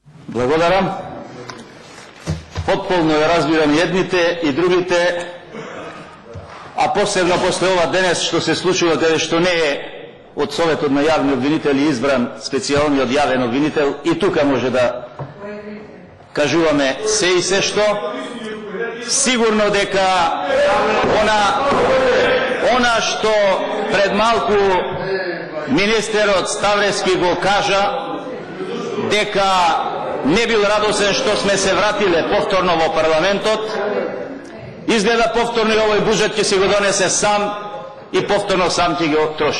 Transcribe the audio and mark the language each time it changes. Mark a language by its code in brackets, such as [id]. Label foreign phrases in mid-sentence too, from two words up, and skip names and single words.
[mk] Благодарам. Потполно ја разбирам едните и другите, а посебно после ова денес што се случило кога што не е од Советот на јавни обвинители избран специјалниот јавен обвинител, и тука може да кажуваме се и се што, сигурно дека она што пред малку министерот Ставрески го кажа, дека не бил радосен што сме се вратиле повторно во парламентот, изгледа повторно овој буџет ќе си го донесе сам и повторно сам ќе го троши.